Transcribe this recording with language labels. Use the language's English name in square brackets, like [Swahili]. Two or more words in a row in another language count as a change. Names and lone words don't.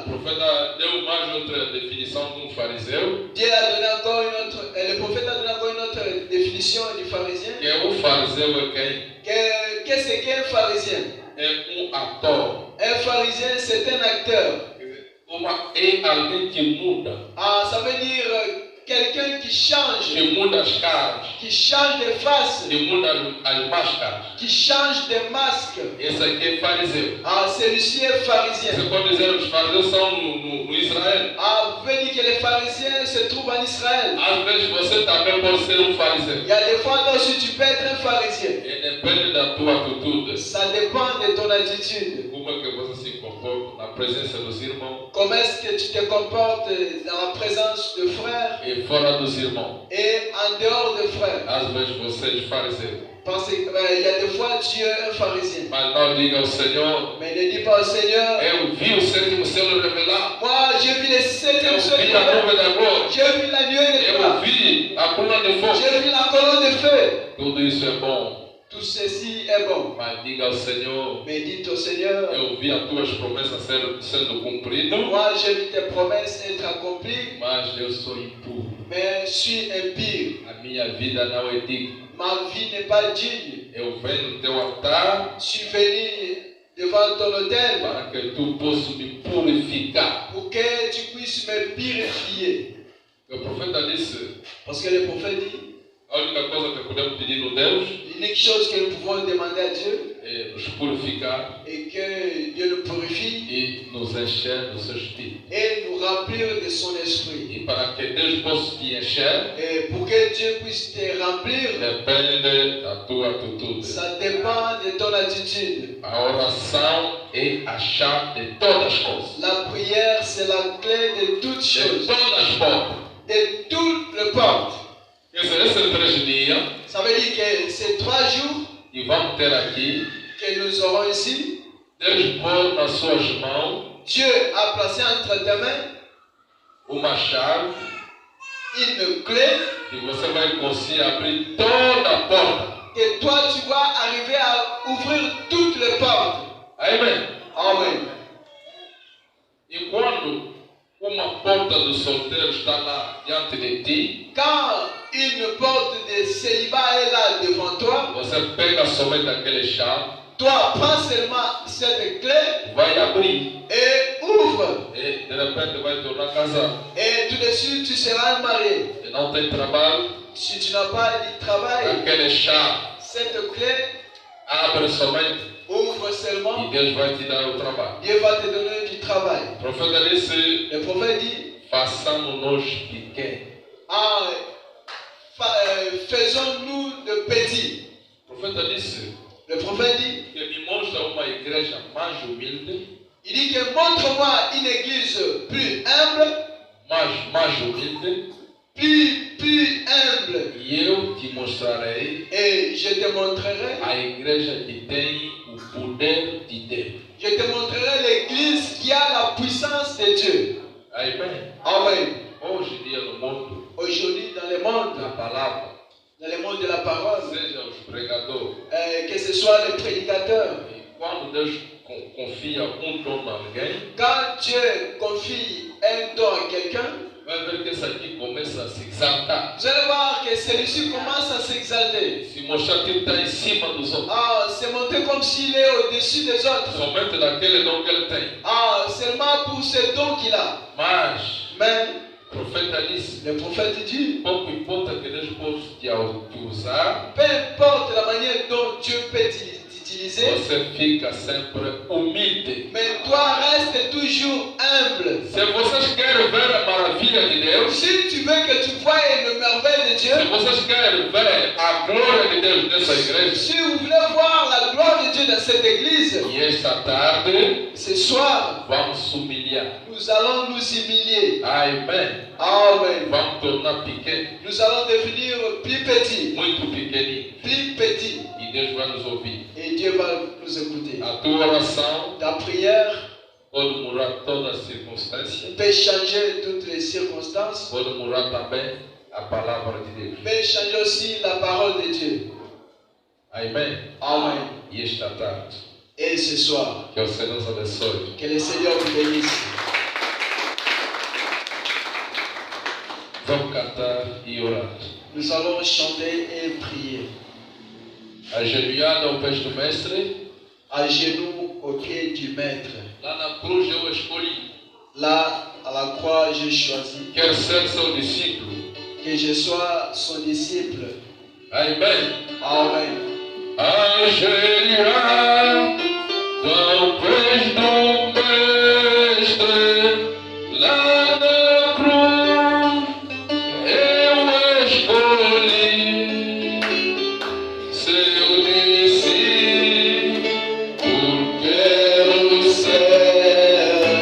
[Portuguese] O profeta deu mais outra definição de fariseu, [French] Dieu a donné encore une autre, le prophète a donné encore une autre définition du pharisien. [Portuguese] que o fariseu é quem? [French] Qu'est-ce qu'est un pharisien? [Portuguese] É ator. [French] Un pharisien, c'est un acteur. [Portuguese] É alguém que muda. [French] Ça veut dire quelqu'un qui change. [Portuguese] Que muda as caras. [French] Qui change de face. [Portuguese] Que muda as máscaras. [French] Qui change de masque. [Portuguese] Esse aqui é fariseu. [French] Celui-ci est pharisien. [Portuguese] Você pode dizer que os fariseus são no Israel. [French] Vous pouvez dire que les pharisiens se trouvent en Israël. [Portuguese] Às vezes você também pode ser fariseu. [French] Il y a des fois là aussi tu peux être un pharisien. [Portuguese] E depende da tua atitude. [French] Ça dépend de ton attitude. [Portuguese] Como é que você se comporta na presença dos irmãos [French] Comment est-ce que tu te comportes dans la présence de frères [Portuguese] e fora dos irmãos. [French] et en dehors de frères. [Portuguese] Às vezes você é fariseu. [French] Parce qu'il y a des fois tu es un pharisien. [Portuguese] Mas não diga ao Senhor, [French] Mais ne dis pas au Seigneur, [Portuguese] eu vi o sétimo selo revelar. [French] moi j'ai vu les [Portuguese] Eu [French] septièmes [Portuguese] vi a nuvem da glória. [French] j'ai vu la nuée de [Portuguese] Eu [French] gloire, [Portuguese] vi a coluna de fogo. [French] j'ai vu la colonne de feu. [Portuguese] Tudo isso é bom. [French] Tout ceci est bon. [Portuguese] Mas diga ao Senhor, [French] Mais dites au Seigneur, [Portuguese] eu vi as tuas promessas sendo cumpridas. [French] moi j'ai vu tes promesses être accomplies, [Portuguese] Mas eu sou impuro. [French] mais je suis impie. [Portuguese] A minha vida não é digna. [French] Ma vie n'est pas digne. [Portuguese] Eu venho no teu altar [French] Je suis venu devant ton autel [Portuguese] para que tu possas me purificar. [French] pour que tu puisses me purifier. [Portuguese] O profeta disse, [French] Parce que le prophète dit, [Portuguese] a única coisa que podemos pedir no Deus [French] l'unique chose que nous pouvons demander à Dieu [Portuguese] é nos purificar [French] est que Dieu nous purifie [Portuguese] e nos encher do seu Espírito. [French] et nous remplir de son esprit. [Portuguese] E para que Deus possa te encher, [French] Et pour que Dieu puisse te remplir, [Portuguese] depende da tua atitude. [French] ça dépend de ton attitude. [Portuguese] A oração é a chave de todas as coisas. [French] La prière, c'est la clé de toutes [Portuguese] De [French] choses, [Portuguese] todas as portas. [French] de toutes les portes. [Portuguese] Quer dizer, esses 3 dias [French] Ça veut dire que ces 3 jours [Portuguese] que vamos ter aqui, [French] que nous aurons ici, [Portuguese] Deus pôs nas suas mãos [French] Dieu a placé entre tes mains [Portuguese] uma chave [French] une clé [Portuguese] que você vai conseguir abrir toda a porta. [French] et toi tu vas arriver à ouvrir toutes les portes. [Portuguese] Amém? [French] Amen. [Portuguese] E quando uma porta do solteiro está lá diante de ti, [French] Quand une porte de célibat est là devant toi, [Portuguese] você pega somente aquele chave, [French] toi prends seulement cette clé [Portuguese] vai abrir [French] et ouvre. [Portuguese] e de repente vai tornar casado. [French] Et tout de suite tu seras marié. [Portuguese] E não tem trabalho, [French] Si tu n'as pas de travail, [Portuguese] aquele chave [French] cette clé [Portuguese] abre somente [French] ouvre [Portuguese] e [French] seulement. [Portuguese] Deus vai te dar o trabalho. [French] Dieu va te donner du travail. [Portuguese] O profeta disse, [French] Le prophète dit, [Portuguese] façamos-nos pequenos. [French] faisons-nous de petits. [Portuguese] O profeta disse [French] Le prophète dit, [Portuguese] que me mostra uma igreja mais humilde, [French] il dit que montre-moi une église plus humble, [Portuguese] mais humilde, [French] plus humble, [Portuguese] e eu te mostrarei [French] et je te montrerai, [Portuguese] a igreja que tem o poder de Deus. [French] je te montrerai l'église qui a la puissance de Dieu. [Portuguese] Amém? [French] Amen. [Portuguese] Hoje em dia no mundo, [French] Aujourd'hui, dans le monde, [Portuguese] a palavra, [French] dans le monde de la parole, [Portuguese] seja os pregadores, [French] que ce soit les prédicateurs, [Portuguese] e quando Deus confia dom a alguém, [French] quand Dieu confie un don à quelqu'un, [Portuguese] vai ver que esse aqui começa a se exaltar. [French] vous allez voir que celui-ci commence à s'exalter. [Portuguese] Se mostrar que ele está em cima dos outros. [French] C'est monté comme s'il est au-dessus des autres. [Portuguese] Somente daquele dom que ele tem. [French] Seulement pour ce don qu'il a. [Portuguese] Mas, o profeta disse, [French] le prophète dit, [Portuguese] pouco importa que Deus possa te usar, [French] peu importe la manière dont Dieu peut t'utiliser, [Portuguese] você fica sempre humilde. [French] mais toi reste toujours humble. [Portuguese] Se vocês querem ver a maravilha de Deus, [French] Si tu veux que tu voies le merveille de Dieu, [Portuguese] se vocês querem ver a glória de Deus nessa igreja, [French] si vous voulez voir la gloire de Dieu dans cette église, [Portuguese] e esta tarde [French] ce soir, [Portuguese] vamos humilhar. [French] nous allons nous humilier. [Portuguese] Amen. [French] Amen. [Portuguese] Vamos tornar pequeno, [French] Nous allons devenir plus petits, [Portuguese] muito pequenino, [French] plus petits, [Portuguese] e Deus vai nos ouvir. [French] et Dieu va nous écouter. [Portuguese] A tua oração [French] Ta prière [Portuguese] pode mudar todas as circunstâncias, [French] peut changer toutes les circonstances, [Portuguese] pode mudar também a palavra de Deus. [French] peut changer aussi la parole de Dieu. [Portuguese] Amém. [French] Amen. [Portuguese] E esta tarde, [French] Et ce soir, [Portuguese] que o Senhor nos abençoe. [French] que le Seigneur vous bénisse. [Portuguese] Vamos cantar e orar. [French] Nous allons chanter et prier. [Portuguese] Ajoelhado ao pés do Mestre, [French] À genoux au pied du Maître. [Portuguese] lá na cruz eu escolhi. [French] Là, à la croix, j'ai choisi [Portuguese] Quero ser seu discípulo. [French] que je sois son disciple. [Portuguese] Amém. [French] Amen. [Portuguese] Ajoelhado ao pés do Mestre, lá na cruz eu escolhi seu discípulo, quero ser